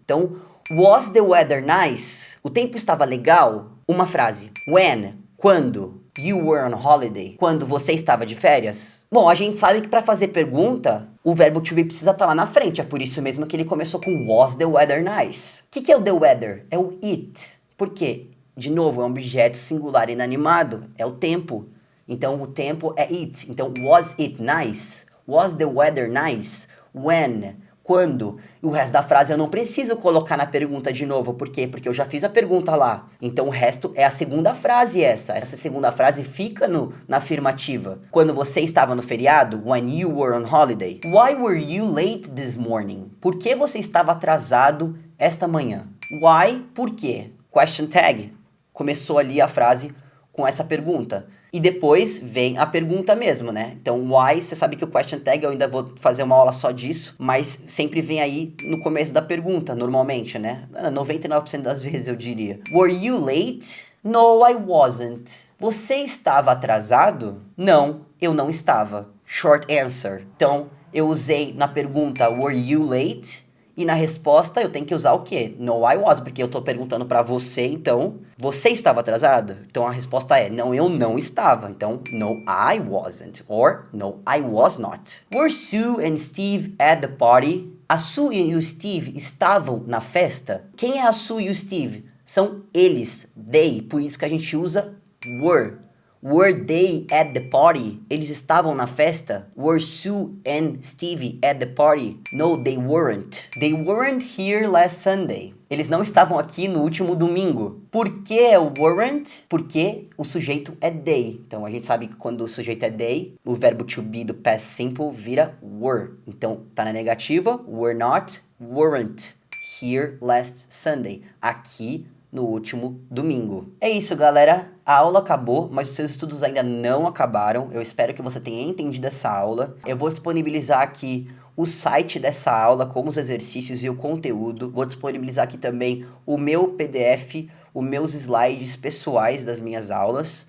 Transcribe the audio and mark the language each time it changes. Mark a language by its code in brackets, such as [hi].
[en] Então, was the weather nice? [pt] O tempo estava legal? Uma frase. When? Quando? [en] You were on holiday? [pt] Quando você estava de férias? Bom, a gente sabe que para fazer pergunta, o verbo to be precisa estar lá na frente. É por isso mesmo que ele começou com was the weather nice? O que é o the weather? É o it. Por quê? De novo, é um objeto singular inanimado. É o tempo. Então, o tempo é it. Então, was it nice? [en] Was the weather nice? When? Quando? [pt] E o resto da frase eu não preciso colocar na pergunta de novo. Por quê? Porque eu já fiz a pergunta lá. Então o resto é a segunda frase essa. Essa segunda frase fica na afirmativa. Quando você estava no feriado, when you were on holiday. [en] Why were you late this morning? [pt] Por que você estava atrasado esta manhã? Why? Por quê? Question tag. Começou ali a frase com essa pergunta. E depois vem a pergunta mesmo, né? Então, why, você sabe que o question tag, eu ainda vou fazer uma aula só disso, mas sempre vem aí no começo da pergunta, normalmente, né? 99% das vezes eu diria. Were you late? [en] No, I wasn't. Você estava atrasado? [pt] Não, eu não estava. Short answer. Então, eu usei na pergunta, were you late? E na resposta eu tenho que usar o quê? No, I was, porque eu tô perguntando pra você, então, você estava atrasado? Então a resposta é, não, eu não estava. [en] Então, no, I wasn't. Or, no, I was not. Were Sue and Steve at the party? [pt] A Sue e o Steve estavam na festa? Quem é a Sue e o Steve? São eles, they, por isso que a gente usa were. [en] Were they at the party? Eles estavam na festa? Were Sue and Stevie at the party? No, they weren't. They weren't here last Sunday. [pt] Eles não estavam aqui no último domingo. Por que é o weren't? Porque o sujeito é they. Então a gente sabe que quando o sujeito é they, o verbo to be do past simple vira were. Então tá na negativa, were not, weren't here last Sunday. Aqui no último domingo. É isso, galera. A aula acabou, mas os seus estudos ainda não acabaram. Eu espero que você tenha entendido essa aula. Eu vou disponibilizar aqui o site dessa aula com os exercícios e o conteúdo. Vou disponibilizar aqui também o meu PDF, os meus slides pessoais das minhas aulas.